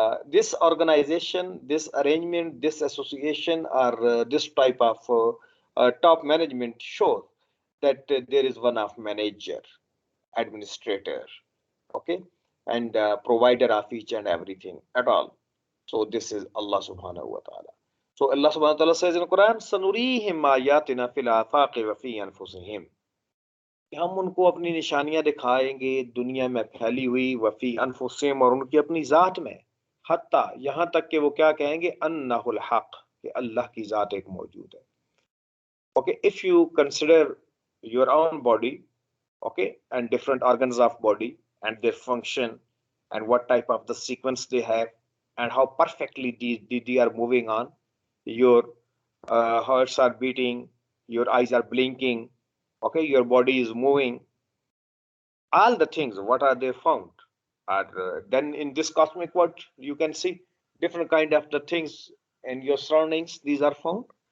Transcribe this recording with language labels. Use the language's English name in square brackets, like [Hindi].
[English] This organization, this arrangement, this association, or this type of top management shows that there is one of manager, administrator, okay, and provider of each and everything at all. So this is Allah subhanahu wa ta'ala. So Allah subhanahu wa ta'ala says in the Quran, [Arabic] سَنُرِيهِمْ آيَاتِنَا فِي الْآفَاقِ وَفِي أَنفُسِهِمْ, [Urdu] کہ ہم ان کو اپنی نشانیاں دکھائیں گے دنیا میں پھیلی ہوئی، وفی انفسہم، اور ان کی اپنی ذات میں، حتیٰ یہاں تک کہ وہ کیا کہیں گے، [Arabic] انہ الحق، [Urdu] کہ اللہ کی ذات ایک موجود ہے. [English] Okay, if you consider your own body, okay, and different organs of body and their function and what type of the sequence they have and how perfectly they are moving on, your hearts are beating, your eyes are blinking, okay, your body is moving, all the things what are they found are then in this cosmic world you can see different kind of the things in your surroundings, these are found.